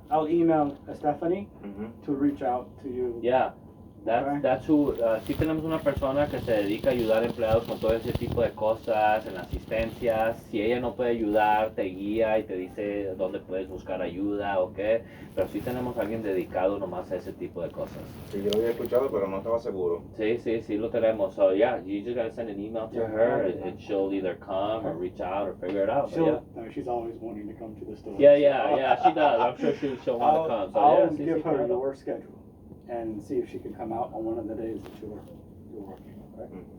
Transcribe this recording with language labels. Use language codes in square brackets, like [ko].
[en] I'll email Stephanie to reach out to you. Yeah. That's who, [es] sí tenemos una persona que se dedica a ayudar a empleados con todo ese tipo de cosas, en asistencias. Si ella no puede ayudar, te guía y te dice dónde puedes buscar ayuda o qué. Pero sí tenemos a alguien dedicado nomás a ese tipo de cosas. Sí, yo lo había escuchado, pero no estaba seguro. Sí lo tenemos. [en] So yeah, you just gotta send an email to her and she'll either come or reach out or figure it out. No, she's always wanting to come to the store. Yeah, she does. I'm sure she'll want to come. So I'll give her your schedule and see if she can come out on one of the days that you're working, okay?